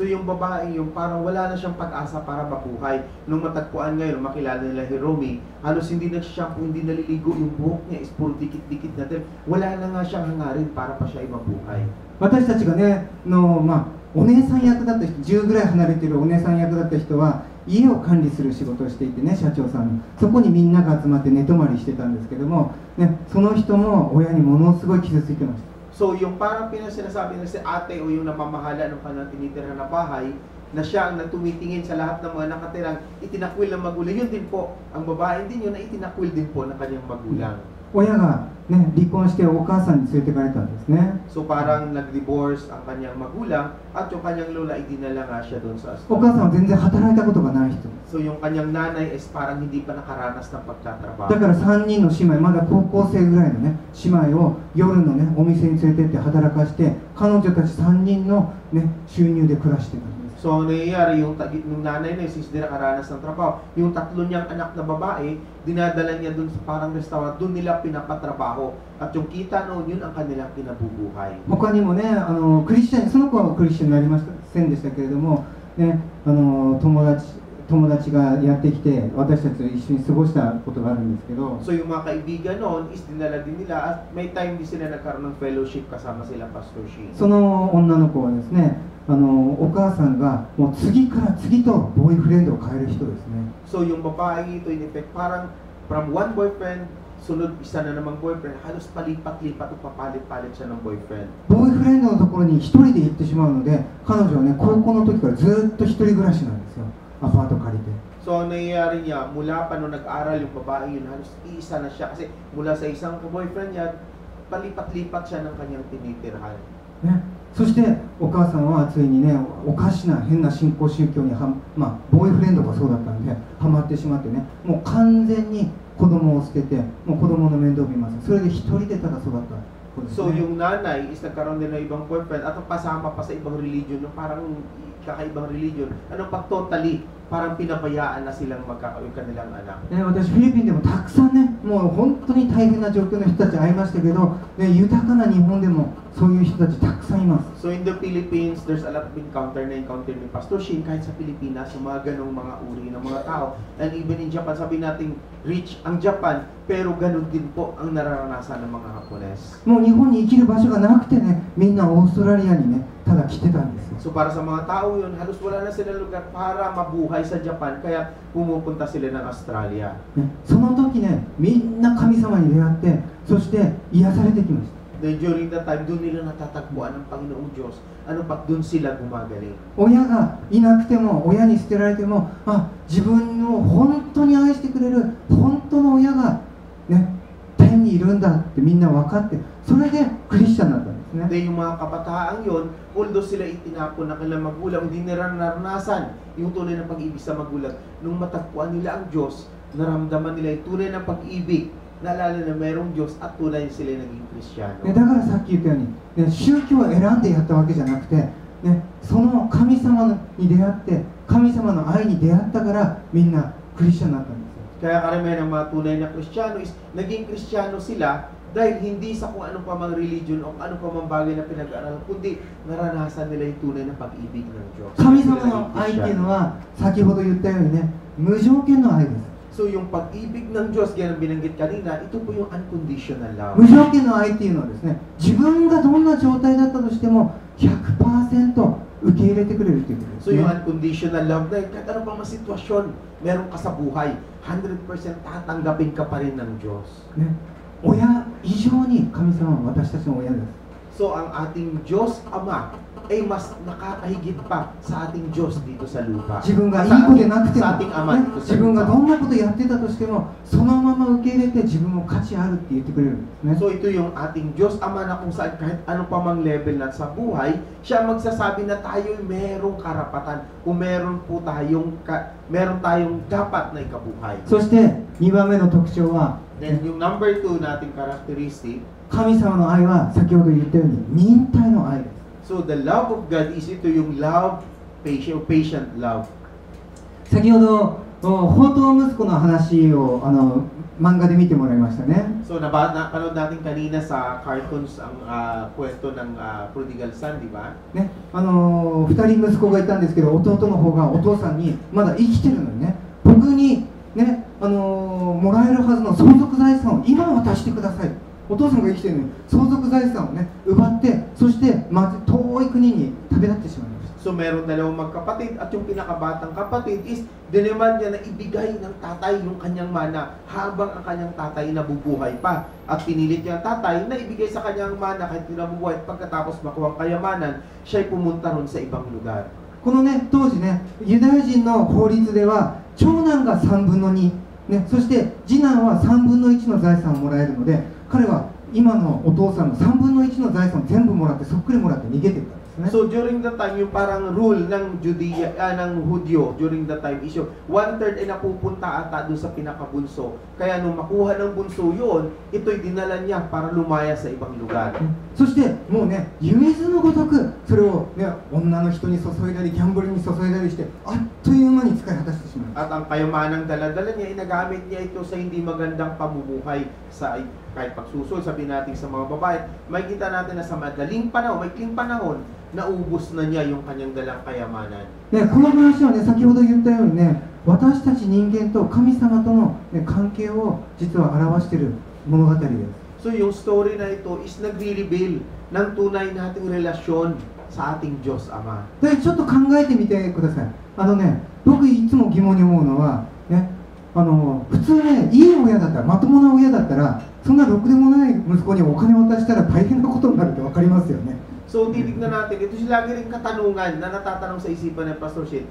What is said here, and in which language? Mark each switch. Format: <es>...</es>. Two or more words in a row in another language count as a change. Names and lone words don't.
<tl>So yung babae yung parang wala na siyang pag-asa para mabuhay. Nung matagpuan ngayon, makilala nila Hiromi, halos hindi nagsishampoo, hindi naliligo, yung buhok niya is puro dikit-dikit na din. Wala na nga siyang hangarin para pa siya ay mabuhay.</tl> <ja>私たちがね、まあ、お姉さん役だった人、10ぐらい離れてるお姉さん役だった人は、 家を管理する仕事をしていてね、社長さんのそこにみんなが集まって寝泊まりしてたんですけども、ね、その人も親にものすごい傷ついてました。</ja> <tl>So yung parang pinasinasabi na si ate o yung namamahala ng kanilang tinitirhan na bahay, na siya ang tumitingin sa lahat ng mga nakatirang itinakwil ng magulang. Yun din po, ang babae din yun na itinakwil din po ng kanyang magulang.</tl> <ja>親が、ね、離婚してお母さんに連れてかれたんですね。</ja> <tl>So parang nag-divorce ang kanyang magulang at yung kanyang lola idinala nga siya doon sa</tl> <ja>お母さんは全然働いたことがない人。</ja> <tl>So yung kanyang nanay is parang hindi pa nakaranas ng pagtatrabaho.</tl> <ja>だから3人の姉妹、まだ高校生ぐらいのね姉妹を夜のねお店に連れてって働かして彼女たち3人のね収入で暮らしてたんです。</ja> <tl>So nangyayari yung nanay na since di nakaranas ng trabaho, yung tatlo niyang anak na babae, dinadala niya dun sa parang restaurant, dun nila pinapatrabaho. At yung kita noon, yun ang kanilang kinabubuhay.</tl> <ja>他にもねクリスチャン、その子はクリスチャンになりませんでしたけれども、ね、友達がやってきて私たちと一緒に過ごしたことがあるんですけど、</ja> <tl>So yung mga kaibigan noon is dinala din nila at may time din sila nagkaroon ng fellowship kasama sila Pastor Sheen.</tl> <ja>その女の子はですねお母さんがもう次から次とボーイフレンドを変える人ですね。</ja> <tl>So yung babae ito</tl> <en>in effect</en> <tl>parang</tl> <en>from one boyfriend,</en> <tl>sunod isa na namang boyfriend, halos palipat-lipat o papalit-palit siya ng boyfriend.</tl> <ja>ボーイフレンドのところに一人で行ってしまうので、彼女はね高校の時からずっと一人暮らしなんですよ。アパート借りて。</ja> <tl>So ang nangyayari niya, mula pa nung nag-aral yung babae yun, halos iisa na siya kasi mula sa isang boyfriend niya, palipat-lipat siya ng kanyang tinitirhan.</tl> <ja>ね、そしてお母さんはついにねおかしな変な新興宗教にボーイフレンドがそうだったんでハマってしまってね、もう完全に子供を捨ててもう子供の面倒を見ます。それで一人でただ育った子ですね。</ja> <tl>So yung nanay is nagkaroon din ng ibang boyfriend at pasama pa sa ibang religion, no, parang kakaibang religion, pag totally parang pinabayaan na silang magkakaroon kanilang anak.</tl> <ja>ね、私フィリピンでもたくさんねもう本当に大変な状況の人たち会いましたけど、ね、豊かな日本でもそういう人たちたくさんいます。</ja> <en>So in the Philippines, there's a lot of encounter</en> <tl>ni Pastor Sheen kahit sa Pilipinas, yung mga ganong mga uri ng mga tao.</tl> <en>And even in Japan,</en> <tl>sabi natin rich ang Japan, pero ganun din po ang nararanasan ng mga Hapones.</tl> <ja>もう日本に生きる場所がなくてね、みんなオーストラリアにねただ来てたんですよ。</ja> <tl>So para sa mga tao yun, halos wala na sila lugar para mabuhay sa Japan, kaya pumupunta sila ng Australia.</tl> <ja>ね、その時ねみんな神様に出会ってそして癒されてきました。</ja> <en>Then during that time,</en> <tl>doon nila natatagpuan ng Panginoong Diyos. Doon sila gumagaling.</tl> <ja>親がいなくても親に捨てられても自分を本当に愛してくれる本当の親がね天にいるんだってみんな分かって、それでクリスチャンになったんですね。</ja> <tl>Then yung mga kabataang yon, although sila itinapon ng kanilang magulang, hindi nila naranasan yung tunay na pag-ibig sa magulang. Nung matagpuan nila ang Diyos, naramdaman nila yung tunay na pag-ibig, naalala na merong Diyos at tunay sila naging Kristiyano.</tl> <ja>だからさっき言ったように、ね、宗教を選んでやったわけじゃなくて、ね、その神様に出会って神様の愛に出会ったからみんなクリスチャンになったんですよ。</ja> <tl>Kaya karamihan ng mga tunay na Kristiyano is naging Kristiyano sila dahil hindi sa kung anong pamang religion o anong pamang bagay na pinag-aaralan, kundi naranasan nila yung tunay na pag-ibig ng Diyos.</tl> <ja>神様の愛っていうのは先ほど言ったようにね無条件の愛です。</ja> <tl>So yung pag-ibig ng Diyos, yan ang binanggit kanina, ito po yung</tl> <en>unconditional love.</en> <ja>無条件の愛っていうのはですね、自分がどんな状態だったとしても 100% 受け入れてくれるっていうことです</ja> <tl>So yung</tl> <ja>ね。</ja> <en>unconditional love</en> <tl>na yun, kahit ano pang sitwasyon, meron ka sa buhay, 100% tatanggapin ka pa rin ng Diyos.</tl> <ja>ね、親以上に神様は私たちの親です。</ja> <tl>So ang ating Diyos Ama ay mas nakakahigit pa sa ating Diyos dito sa lupa.</tl> <ja>自分がいい子でなくても、</ja> <tl>sa ating Ama</tl> <ja>ね</ja> <tl>dito sa</tl> <ja>自分がど</ja> <tl>lupa.</tl> <ja>んなことやってたとしてもそのまま受け入れて自分も価値あるって言ってくれるんですね。</ja> <tl>So ito yung ating Diyos Ama na kung saan kahit ano pa mang level na sa buhay, siya magsasabi na tayo'y merong karapatan kung meron tayong dapat na ikabuhay.</tl> <ja>そして2番目の特徴は</ja> <en>Then yung number 2 nating characteristic,</en> <ja>神様の愛は先ほど言ったように忍耐の愛です。</ja> <en>so the love of God is</en> <tl>ito yung</tl> <en>love, patient love.</en> <ja>先ほど放蕩息子の話を漫画で見てもらいましたね。</ja> <tl>So napanood natin kanina sa cartoons ang kwento ng Prodigal Son, di ba?</tl> <ja>ね、2人息子がいたんですけど弟の方がお父さんにまだ生きてるのにね僕にね、もらえるはずの相続財産を今渡してください。お父さんが生きてるのに相続財産をね奪ってそして遠い国に旅立ってしまいました。</ja> <tl>So meron dalawang magkapatid at yung pinakabatang kapatid is dinemand niya na ibigay ng tatay yung kanyang mana habang ang kanyang tatay nabubuhay pa. At pinilit niya ang tatay na ibigay sa kanyang mana kahit nabubuhay. Pagkatapos makuha ang kayamanan, siya'y pumunta ron sa ibang lugar.</tl> <ja>このね、当時ね、ユダヤ人の法律では長男が3分の2、ね、そして次男は3分の1の財産をもらえるので、彼は今のお父さんの3分の1の財産を全部もらってそっくりもらって逃げていったんですね。</ja> <en>So during the time,</en> <tl>yung parang rule ng ng Hudyo</tl> <en>during the time</en> <tl>is yung 1/3 ay napupunta ata doon sa pinakabunso. Kaya nung makuha ng bunso yun, ito'y dinala niya para lumaya sa ibang lugar.</tl> <ja>そしてもうね、湯水のごとくそれを、ね、女の人に注いだりギャンブルに注いだりしてあっという間に使い果たしてしまう。</ja> <tl>At ang kayamanang dala-dala niya, inagamit niya ito sa hindi magandang pamumuhay sa kahit pagsusol, sabihin natin sa mga babae. May kita natin na sa madaling panahon, maikling panahon, naubos na niya yung kanyang dalang kayamanan.</tl> <ja>ね、この話はね、先ほど言ったようにね、私たち人間と神様との、ね、関係を実は表している物語です。</ja> <tl>So yung story na ito is nagre-reveal ng tunay nating relasyon sa ating Diyos Ama.</tl> <ja>で、ちょっと考えてみてください。僕いつも疑問に思うのは、ね、普通ね、いい親だったら、まともな親だったら、そんなろくでもない息子にお金を渡したら大変なことになるって分かりますよね。</ja> <tl>So titignan natin, ito siya lagi rin katanungan na natatanong sa isipan ng Pastor Shane.</tl>